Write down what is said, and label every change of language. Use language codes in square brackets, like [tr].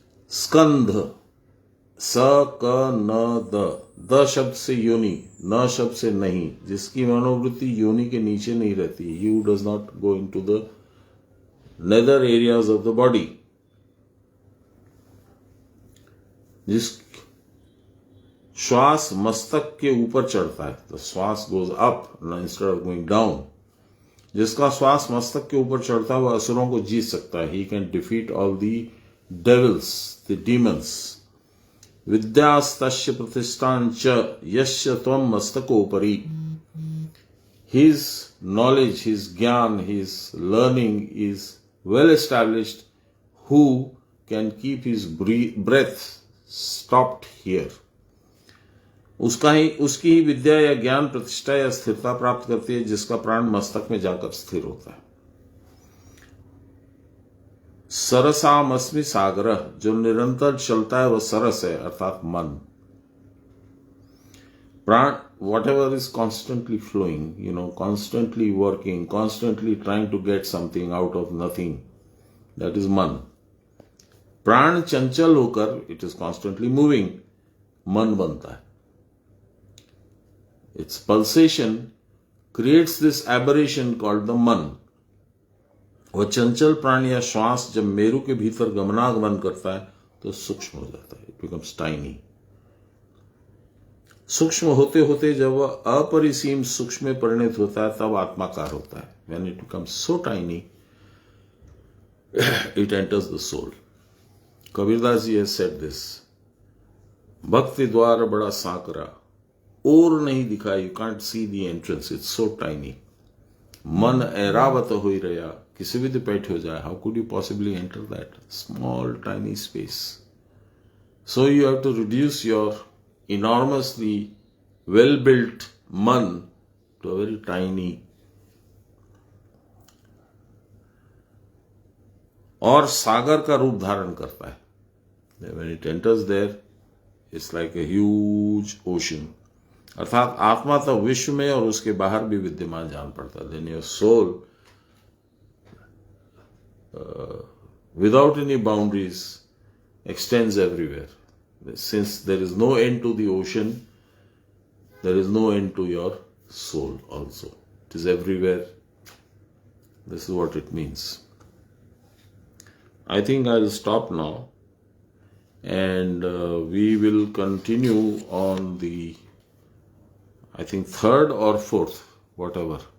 [hi] स्कंध, स क न द शब्द से योनि, न शब्द से नहीं, जिसकी मनोवृत्ति योनि के नीचे नहीं रहती। [en] You does not go into the nether areas of the body. [hi] जिस श्वास मस्तक के ऊपर चढ़ता है, [en] The श्वास goes up instead of going down. [hi] जिसका श्वास मस्तक के ऊपर चढ़ता है वह असुरों को जीत सकता है। [en] He can defeat all the devils, the demons. [sa] Vidyastashya pratishthancha yasya tvam mastakopari. [en] His knowledge, his gyan, his learning is well established. Who can keep his breath stopped here? [hi] उसकी ही विद्या या ज्ञान प्रतिष्ठा या स्थिरता प्राप्त करती है जिसका प्राण मस्तक में जाकर स्थिर होता है। सरसामस्मि सागर, जो निरंतर चलता है वह सरस है, अर्थात मन। [en] whatever is constantly flowing, constantly working, constantly trying to get something out of nothing, that is मन. [hi] प्राण चंचल होकर, [en] it is constantly moving, [hi] मन बनता है. [en] Its pulsation creates this aberration called the मन. [hi] वह चंचल प्राण या श्वास जब मेरु के भीतर गमनागमन करता है तो सूक्ष्म हो जाता है. [en] It becomes tiny. [hi] सूक्ष्म होते होते जब वह अपरिसीम सूक्ष्म में परिणत होता है तब आत्माकार होता है. [en] When it becomes so tiny, it enters the soul. Kabirdas ji has said this. [hi] भक्ति द्वार बड़ा सांकरा, और नहीं दिखा, [en] you can't see the entrance, it's so tiny. [hi] मन ऐरावत हो रहा, किसी भी पैठ हो जाए, [en] how could you possibly enter that small tiny space? So you have to reduce your enormously well-built man to a very tiny. [hi] और सागर का रूप धारण करता है. [en] When it enters there, it's like a huge ocean. [hi] अर्थात आत्मा तो विश्व में और उसके बाहर भी विद्यमान जान पड़ता है. [en] Then your soul, without any boundaries, extends everywhere. Since there is no end to the ocean, there is no end to your soul also. It is everywhere. This is what it means. I think I'll stop now, and we will continue on the, I think, third or fourth, whatever.